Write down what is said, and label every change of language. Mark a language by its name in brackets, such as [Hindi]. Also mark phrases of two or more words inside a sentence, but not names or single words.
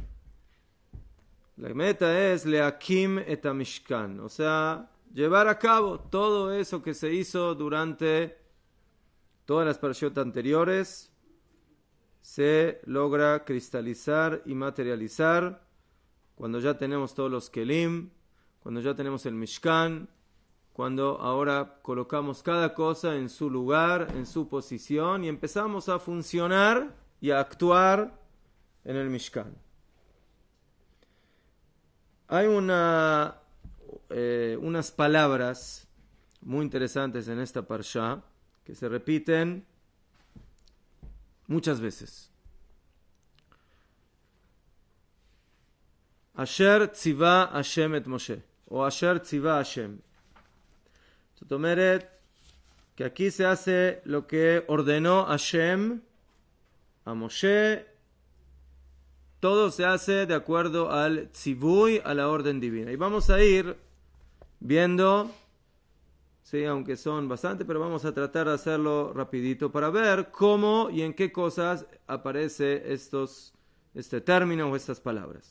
[Spanish] La meta es [Hebrew] להקים את המשכן, [Spanish] o sea, llevar a cabo todo eso que se hizo durante todas las parashot anteriores, se logra cristalizar y materializar cuando ya tenemos todos los kelim, cuando ya tenemos el mishkan, cuando ahora colocamos cada cosa en su lugar, en su posición y empezamos a funcionar y a actuar en el mishkan. Hay unas palabras muy interesantes en esta parsha que se repiten muchas veces. [Hebrew] אשר צוה השם את משה, o אשר צוה השם. זאת אומרת, [Spanish] que aquí se hace lo que ordenó Hashem a Moshe. Todo se hace de acuerdo al tzivui, a la orden divina. Y vamos a ir viendo, sí, aunque son bastante, pero vamos a tratar de hacerlo rapidito para ver cómo y en qué cosas aparece este término o estas palabras.